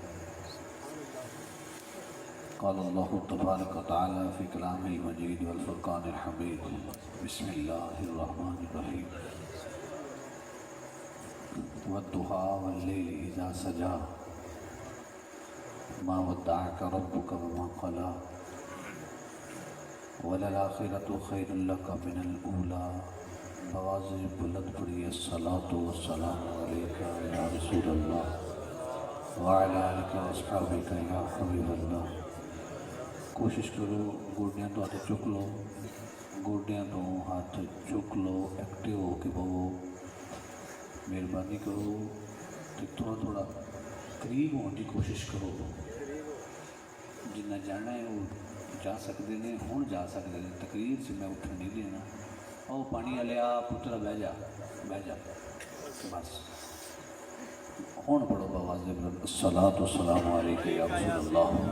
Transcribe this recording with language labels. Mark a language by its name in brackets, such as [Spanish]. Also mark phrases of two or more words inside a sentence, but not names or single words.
[Arabic] قال الله تبارك وتعالى في كلام المجيد والفرقان الحميد بسم الله الرحمن الرحيم والضحى والليل إذا سجى ما ودعك ربك وما قلى وللآخرة خير لك من الأولى [Punjabi] باآواز بلند پڑھی [Arabic] الصلاة والسلام عليك يا رسول الله وعلى آلك وأصحابك يا حبيب الله. [Punjabi] کوشش کرو گوڈیاں تو ہاتھ چک لو، گوڈیاں تو ہاتھ چک لو، ایکٹو ہو کے بہو، مہربانی کرو تو تھوڑا تھوڑا قریب ہونے کی کوشش کرو. جنا جانا ہے وہ جا سکتے ہیں، ہن جا سکتے ہیں. تقریر سے میں اٹھن نہیں دینا۔ اور پانی والے آ پترا بہہ جا بس. ہن پڑھو آواز بلند [Arabic] الصلاة والسلام عليك يا رسول الله